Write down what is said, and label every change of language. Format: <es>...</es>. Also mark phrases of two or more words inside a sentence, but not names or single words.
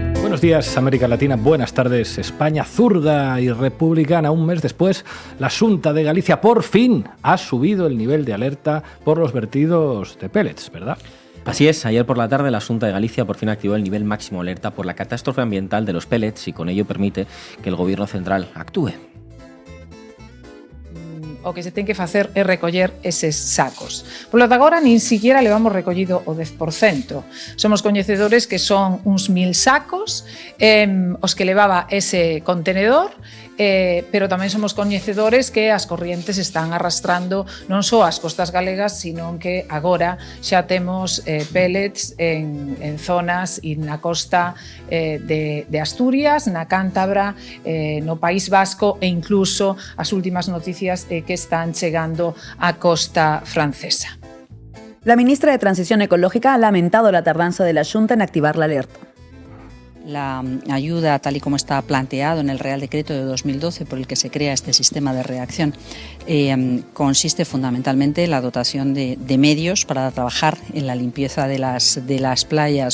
<es>Buenos días, América Latina. Buenas tardes, España zurda y republicana. Un mes después, la Xunta de Galicia por fin ha subido el nivel de alerta por los vertidos de pellets, ¿verdad? Así es, ayer por la tarde la Xunta de Galicia por fin activó el nivel máximo de alerta por la catástrofe ambiental de los pellets y con ello permite que el Gobierno central actúe.</es> <gl>O que se ten que facer é recoller eses sacos. Polo de agora, nin siquiera levamos recollido o 10%. Somos coñecedores que son uns 1000 sacos os que levaba ese contenedor, pero tamén somos coñecedores que as corrientes están arrastrando non só as costas galegas, sino que agora xa temos pellets en zonas e na costa de Asturias, na Cántabra, no País Vasco e incluso as últimas noticias que están llegando a costa francesa.</gl> <es>La ministra de Transición Ecológica ha lamentado la tardanza de la Xunta en activar la alerta. La ayuda, tal y como está planteado en el Real Decreto de 2012 por el que se crea este sistema de reacción, consiste fundamentalmente en la dotación de medios para trabajar en la limpieza de las playas.</es>